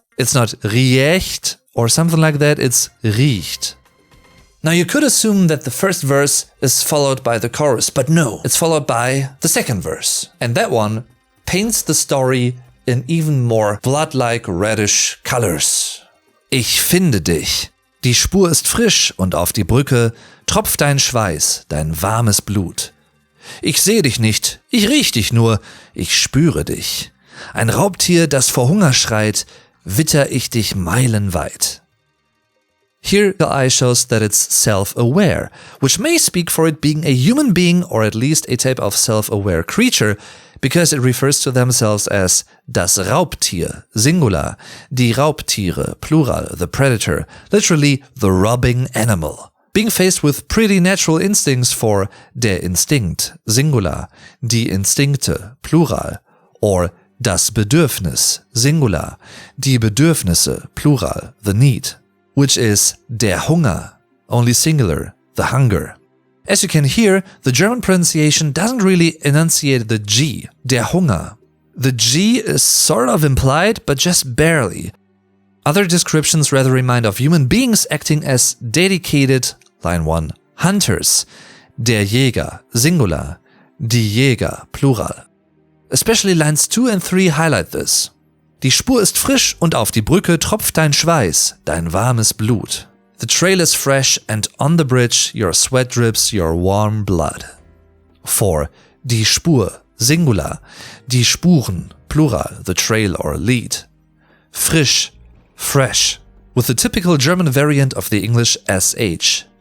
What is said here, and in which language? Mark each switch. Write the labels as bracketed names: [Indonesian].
[English] It's not Riechst or something like that, it's Riechst. Now you could assume that the first verse is followed by the chorus, but no, it's followed by the second verse. And that one paints the story in even more blood-like reddish colors. [German] Ich finde dich. Die Spur ist frisch und auf die Brücke tropft dein Schweiß, dein warmes Blut. Ich sehe dich nicht, ich riech dich nur, ich spüre dich. Ein Raubtier, das vor Hunger schreit, witter ich dich meilenweit. [English] Here the eye shows that it's self-aware, which may speak for it being a human being or at least a type of self-aware creature, because it refers to themselves as das Raubtier, singular, die Raubtiere, plural, the predator, literally the robbing animal. Being faced with pretty natural instincts for der Instinkt, singular, die Instinkte, plural, or das Bedürfnis, singular, die Bedürfnisse, plural, the need, which is der Hunger, only singular, the hunger. As you can hear, the German pronunciation doesn't really enunciate the G, der Hunger. The G is sort of implied, but just barely. Other descriptions rather remind of human beings acting as dedicated, line 1, hunters, der Jäger, singular, die Jäger, plural. Especially lines 2 and 3 highlight this. [German] Die Spur ist frisch und auf die Brücke tropft dein Schweiß, dein warmes Blut. [English] The trail is fresh and on the bridge your sweat drips your warm blood. 4. Die Spur, singular, die Spuren, plural, the trail or lead. Frisch, fresh, with the typical German variant of the English sh.